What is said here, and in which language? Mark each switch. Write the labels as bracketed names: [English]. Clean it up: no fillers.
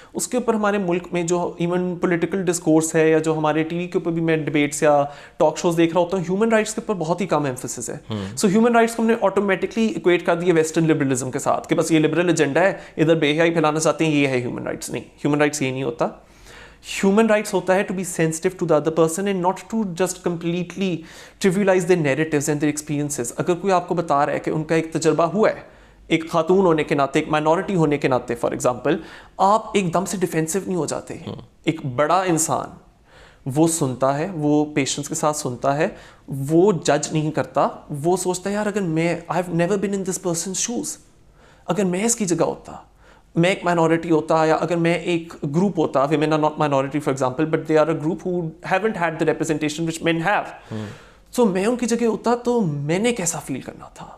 [Urdu] اس کے اوپر ہمارے ملک میں جو ایون پولیٹیکل ڈسکورس ہے یا جو ہمارے ٹی وی کے اوپر بھی میں ڈبیٹس یا ٹاک شوز دیکھ رہا ہوتا ہوں, ہیومن رائٹس کے اوپر بہت ہی کم ایمفسس ہے. سو ہیومن رائٹس کو ہم نے آٹومیٹکلی اکویٹ کر دیا ویسٹرن لبرلزم کے ساتھ کہ بس یہ لبرل ایجنڈا ہے, ادھر بے حیائی پھیلانا چاہتے ہیں, یہ ہے ہیومن رائٹس. نہیں, ہیومن رائٹس یہ نہیں ہوتا. [English] Human rights ہوتا ہے to be sensitive to the other person and not to just completely trivialize their narratives and their experiences. [Urdu] اگر کوئی آپ کو بتا رہا ہے کہ ان کا ایک تجربہ ہوا ہے ایک خاتون ہونے کے ناطے, ایک مائنورٹی ہونے کے ناطے, فار ایگزامپل, آپ ایک دم سے ڈیفینسو نہیں ہو جاتے. ایک بڑا انسان وہ سنتا ہے, وہ پیشنس کے ساتھ سنتا ہے, وہ جج نہیں کرتا, وہ سوچتا ہے یار اگر میں I have never been in this person's shoes, اگر میں اس کی جگہ ہوتا, میں ایک مائنورٹی ہوتا, یا اگر میں ایک گروپ ہوتا, women are not minority for example but they are a group who haven't had the representation which men have, so میں ان کی جگہ ہوتا تو میں نے کیسا فیل کرنا تھا.